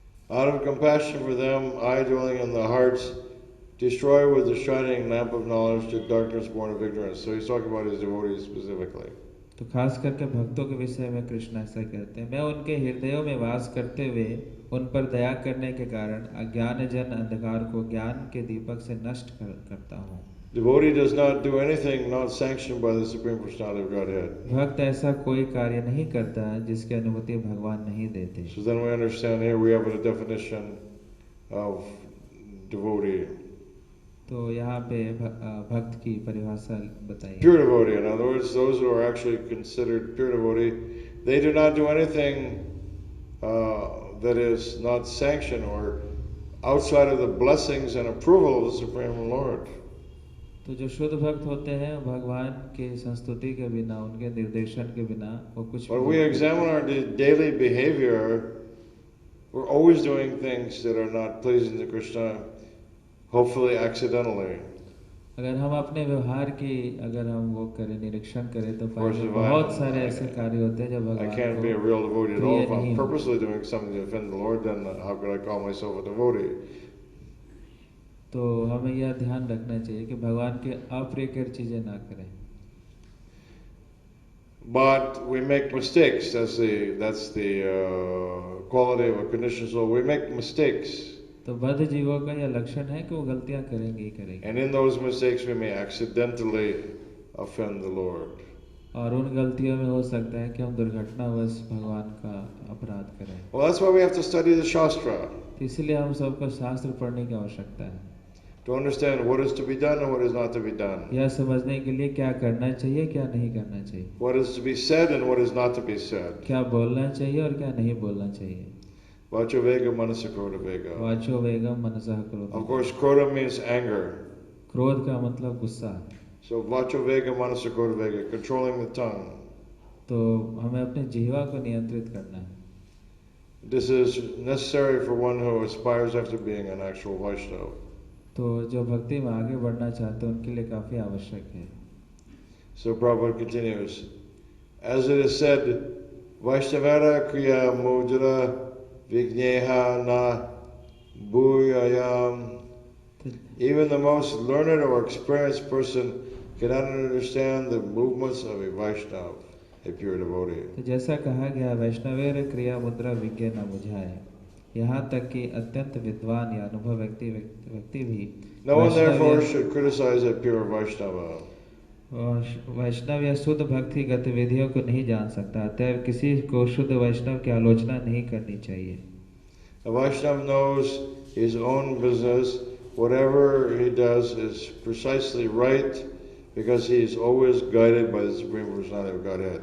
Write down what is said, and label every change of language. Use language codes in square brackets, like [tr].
[en] Out of compassion for them, I, dwelling in the hearts, destroy with the shining lamp of knowledge the darkness born of ignorance. So he's talking about his devotees specifically. [hi] तो खास करके भक्तों के विषय में कृष्ण ऐसा कहते हैं, मैं उनके हृदयों में वास करते हुए उन पर दया करने के कारण अज्ञानजन अंधकार को ज्ञान के दीपक से नष्ट करता हूँ. [en] Devotee does not do anything not sanctioned by the Supreme Personality of Godhead. [hi] भक्त ऐसा कोई कार्य नहीं करता जिसकी अनुमति भगवान नहीं देते. [en] So then we understand here we have a definition of devotee. [hi] तो यहाँ पे भक्त की परिभाषा बताइए. [en] Pure devotee, in other words, those who are actually considered pure devotee, they do not do anything that is not sanctioned or outside of the blessings and approval of the Supreme Lord. [hi] तो जो शुद्ध भक्त होते हैं भगवान के संस्तुति के बिना उनके निर्देशन के बिना वो कुछ. [en] When we examine our daily behavior, we're always doing things that are not pleasing to Krishna, hopefully accidentally. [hi] अगर हम अपने व्यवहार की अगर हम वो करें निरीक्षण करें तो बहुत सारे ऐसे कार्य होते हैं जब भगवान [en] I can't be a real devotee at all. If I'm purposely doing something to offend the Lord, then how could I call myself a devotee? [hi] तो हमें यह ध्यान रखना चाहिए कि भगवान के अप्रियकर चीजें ना करें. [en] But we make mistakes. That's the quality of a conditioned soul. We make mistakes. [hi] तो बद्ध जीवों का यह लक्षण है कि वो गलतियां करेंगे ही करेंगे. [en] And in those mistakes we may accidentally offend the Lord. [hi] और उन गलतियों में हो सकता है कि हम दुर्घटनावश भगवान का अपराध करें. [en] Well, that's why we have to study the Shastra. [hi] तो इसलिए हम सबको शास्त्र पढ़ने की आवश्यकता है. [en] To understand what is to be done and what is not to be done. [hi] यह समझने के लिए क्या करना चाहिए क्या नहीं करना चाहिए. [en] What is to be said and what is not to be said. [hi] क्या बोलना चाहिए और क्या नहीं बोलना चाहिए. [sa] Vacho vega manasa krodha vega. वाचो वेगम मनसः क्रोध. [en] Of course, krodha means anger. [hi] क्रोध का मतलब गुस्सा. [en] So [sa] vacho vega manasa krodha vega, [en] controlling the tongue. [hi] तो हमें अपने जिह्वा को नियंत्रित करना है. [en] This is necessary for one who aspires after being an actual Vaishnava. [hi] तो जो भक्ति में आगे बढ़ना चाहते हैं उनके लिए काफी आवश्यक है. [en] So Prabhupada continues, as it is said, [bn] Vaishnava kriya mudra vigneha na bhuyayam. [en] Even the most learned or experienced person cannot understand the movements of a Vaishnava, a pure devotee. [hi] तो जैसा कहा गया [bn] वैष्णवेर क्रिया मुद्रा विज्ञ न बुझाए. [hi] यहाँ तक कि अत्यंत विद्वान या अनुभव व्यक्ति भी [en] No one therefore should criticize a pure Vaishnava. [hi] वैष्णव या शुद्ध भक्ति गतिविधियों को नहीं जान सकता, अतः किसी को शुद्ध वैष्णव की आलोचना नहीं करनी चाहिए. [en] A Vaishnava knows his own business. Whatever he does is precisely right because he is always guided by the Supreme Personality of Godhead.